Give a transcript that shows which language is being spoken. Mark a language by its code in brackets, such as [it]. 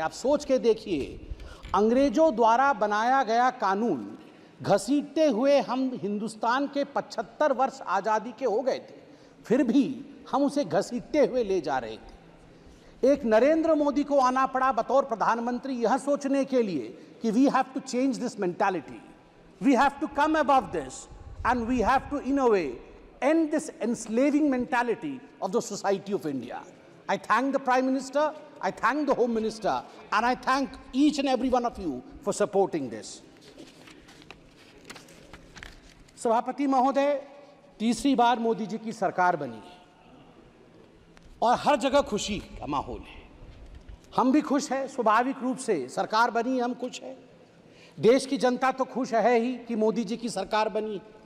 [hi] आप सोच के देखिए, अंग्रेजों द्वारा बनाया गया कानून घसीटते हुए हम हिंदुस्तान के 75 वर्ष आज़ादी के हो गए थे, फिर भी हम उसे घसीटते हुए ले जा रहे थे। एक नरेंद्र मोदी को आना पड़ा बतौर प्रधानमंत्री यह सोचने के लिए कि [en] We have to change this mentality, we have to come above this and we have to in a way end this enslaving mentality of the society of India. I thank the Prime Minister, I thank the Home Minister, and I thank each and every one of you for supporting this. [hi] सभापति महोदय, तीसरी बार मोदी जी की सरकार बनी है और हर जगह खुशी का माहौल है। हम भी खुश हैं, स्वाभाविक रूप से सरकार बनी, हम खुश हैं। देश की जनता तो खुश है ही कि मोदी जी की सरकार बनी।